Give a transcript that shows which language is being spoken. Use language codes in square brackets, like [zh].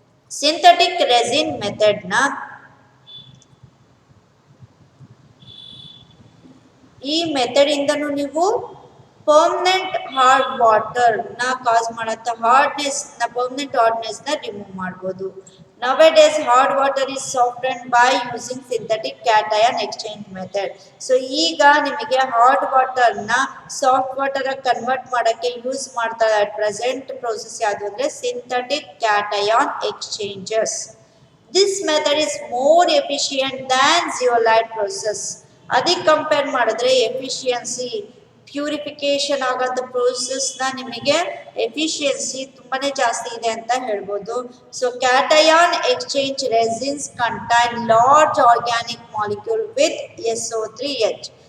[kn] Synthetic resin method ನ ಈ method ಇಂದನು ನೀವು ಪರ್ಮನೆಂಟ್ ಹಾರ್ಡ್ ವಾಟರ್ ನ ಕಾಸ್ ಮಾಡತ್ತ ಪರ್ಮನೆಂಟ್ ಹಾರ್ಡ್ನೆಸ್ ನ ರಿಮೂವ್ ಮಾಡಬಹುದು. [en] Nowadays hard water is softened by using synthetic cation exchange method. [kn] ಈಗ ನಿಮಗೆ ಹಾರ್ಡ್ ವಾಟರ್ ನ ಸಾಫ್ಟ್ ವಾಟರ್ ಕನ್ವರ್ಟ್ ಮಾಡಕ್ಕೆ ಯೂಸ್ ಮಾಡ್ತಾ ಪ್ರೆಸೆಂಟ್ ಪ್ರೋಸೆಸ್ ಯಾವುದು ಅಂದ್ರೆ synthetic cation exchanges. [en] This method is more efficient than zeolite process. [kn] ಅದಕ್ಕೆ compare ಮಾಡಿದ್ರೆ efficiency, purification ಆಗಂತ process ನ ನಿಮಗೆ ಎಫಿಷಿಯನ್ಸಿ ತುಂಬಾನೇ ಜಾಸ್ತಿ ಇದೆ ಅಂತ ಹೇಳ್ಬೋದು. [en] Cation exchange resins contain large organic molecule with SO3H.